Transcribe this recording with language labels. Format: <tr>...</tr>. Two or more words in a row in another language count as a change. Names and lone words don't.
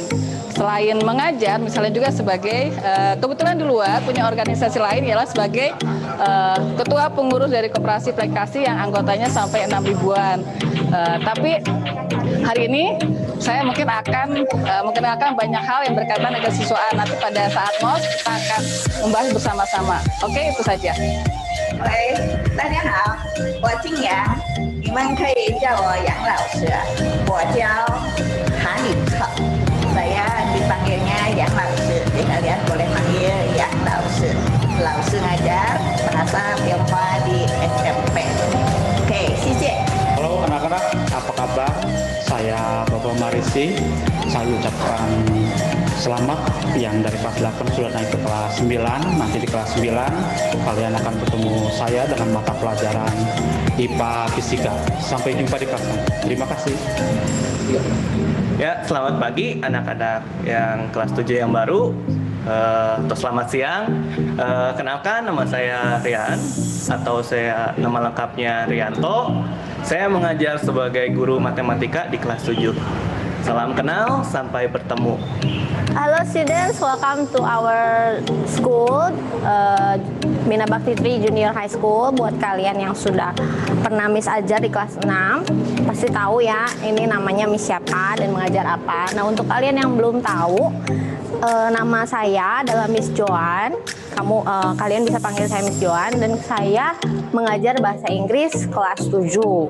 <id>Selain mengajar, misalnya juga sebagai kebetulan di luar punya organisasi lain ialah sebagai ketua pengurus dari koperasi aplikasi yang anggotanya sampai 6 ribuan. Tapi hari ini saya mungkin akan banyak hal yang berkaitan dengan kesiswaan. Nanti pada saat MOS kita akan membahas bersama-sama. Oke, itu saja.</id> <zh>喂，大家好，我姓杨，你们可以叫我杨老师。我教韩语课，</zh> <id>saya dipanggilnya Yang 老师，jadi kalian boleh manggil Yang 老师。老师 ngajar bahasa Tionghoa di SMP. Oke,</id> <zh>谢谢。</zh> <id>Halo anak-anak, apa kabar? Saya Bapak Marisi. Saya ucapkan selamat yang dari kelas 8 sudah naik ke kelas 9. Nanti di kelas 9 kalian akan bertemu saya dengan mata pelajaran IPA Fisika. Sampai jumpa di kelas. Terima kasih. Ya, selamat pagi anak-anak yang kelas 7 yang baru. Atau selamat siang. Kenalkan, nama saya Rian, atau nama lengkapnya Rianto. Saya mengajar sebagai guru matematika di kelas 7. Salam kenal, sampai bertemu.</id> <en>Hello students, welcome to our school, Bina Bakti 3 Junior High School.</en> <id>Buat kalian yang sudah pernah Miss ajar di kelas 6, pasti tahu ya ini namanya Miss siapa dan mengajar apa. Nah, untuk kalian yang belum tahu, nama saya adalah Miss Joan. Kalian bisa panggil saya Miss Joan, dan saya mengajar bahasa Inggris kelas 7.</id>